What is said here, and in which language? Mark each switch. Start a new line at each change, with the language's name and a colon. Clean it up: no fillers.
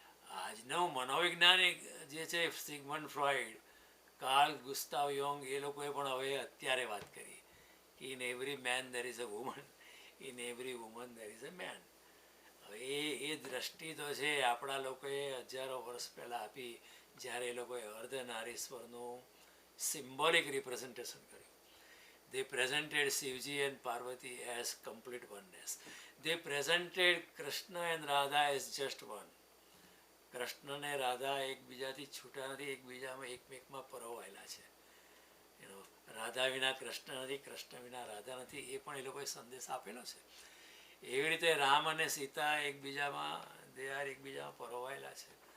Gujarati: આજનું મનોવૈજ્ઞાનિક જે છે સિગમન્ડ ફ્રોઈડ, કાર્લ ગુસ્તાવ યોંગ, એ લોકોએ પણ હવે અત્યારે વાત કરી કે
English: In every man there is a woman, in every woman there is a man.
Gujarati: હવે એ દ્રષ્ટિ તો છે આપણા લોકોએ હજારો વર્ષ પહેલાં આપી, જ્યારે એ લોકોએ અર્ધનારીશ્વરનું સિમ્બોલિક રિપ્રેઝન્ટેશન કર્યું.
English: They presented Shivji and Parvati as complete oneness. They presented Krishna and Radha as just one.
Gujarati: Krishna ને રાધા એકબીજાથી છૂટા નથી, એકબીજામાં એકમેકમાં પરોવાયેલા છે. રાધા વિના કૃષ્ણ નથી, કૃષ્ણ વિના રાધા નથી, એ પણ એ લોકોએ સંદેશ આપેલો છે. એવી રીતે રામ અને સીતા એકબીજામાં પરોવાયેલા છે.